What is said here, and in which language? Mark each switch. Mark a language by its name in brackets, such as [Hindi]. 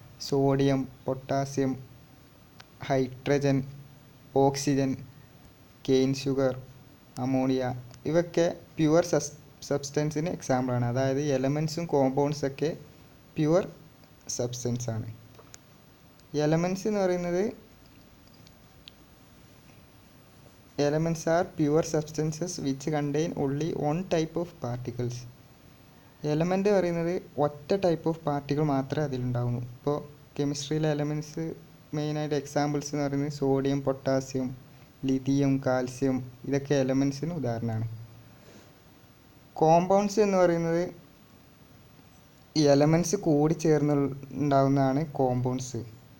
[Malayalam] Sodium, potassium, hydrogen, oxygen, cane sugar, ammonia, ഇവയൊക്കെ pure സബ്സ്റ്റൻസിന് എക്സാമ്പിളാണ്. അതായത് എലമെൻസും കോമ്പൗണ്ട്സൊക്കെ പ്യുവർ സബ്സ്റ്റൻസാണ്. എലമെൻസ് എന്ന് പറയുന്നത്, [English] elements are pure substances which contain only one type of particles. [Malayalam] Element പറയുന്നത് ഒറ്റ type of particle മാത്രമേ അതിലുണ്ടാവുന്നു. ഇപ്പോൾ കെമിസ്ട്രിയിലെ എലമെൻറ്റ്സ് മെയിനായിട്ട് എക്സാമ്പിൾസ് എന്ന് പറയുന്നത് സോഡിയം, പൊട്ടാസ്യം, ലിഥിയം, കാൽസ്യം, ഇതൊക്കെ എലമെൻറ്റ്സിന് ഉദാഹരണമാണ്. കോമ്പൗണ്ട്സ് എന്ന് പറയുന്നത് ഈ എലമെൻറ്റ്സ് കൂടി ചേർന്നുണ്ടാവുന്നതാണ് കോമ്പൗണ്ട്സ്.